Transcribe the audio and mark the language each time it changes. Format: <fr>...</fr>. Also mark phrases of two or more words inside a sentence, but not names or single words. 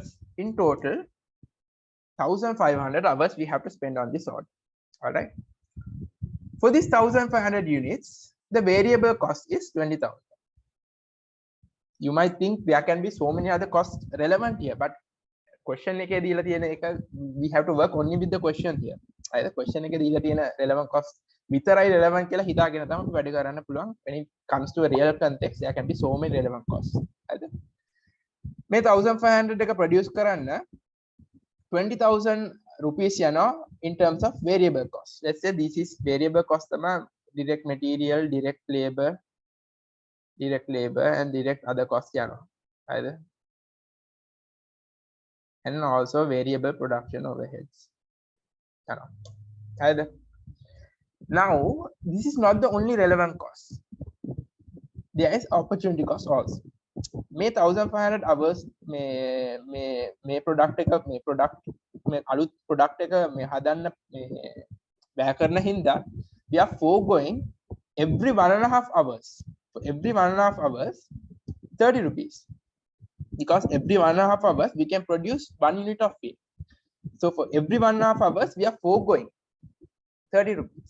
<en>In total 1,500 hours we have to spend on this order. All right, for this 1,500 units, the variable cost is 20,000. you might think there can be so many other costs relevant here, but</en> <si>question එකේ දීලා තියෙන එක</si> <en>we have to work only with the question here.</en> <si>හරිද? question එකේ දීලා තියෙන</si> <en>relevant cost</en> <si>විතරයි relevant කියලා හිතාගෙන තමයි අපි වැඩ කරන්න පුළුවන්.</si> <en>when it comes to a real context there can be so many relevant costs.</en> <si>හරිද? මේ 1500 එක produce කරන්න 20,000 rupees යනවා</si> <en>in terms of variable cost. Let's say this is variable cost තමයි direct material, direct labor and direct other costs යනවා.</en> <si>හරිද?</si> <en>And also variable production overheads. Either. Now, this is not the only relevant cost. There is opportunity cost also. May 1,500 hours may product</en> <si>අලුත් product එක මේ හදන්න වැය කරන හින්දා</si> <en>we are foregoing every 1.5 hours. For every 1.5 hours 30 rupees. Because every 1.5 hours we can produce 1 unit of A. So for every 1.5 hours we are foregoing 30 rupees.</en>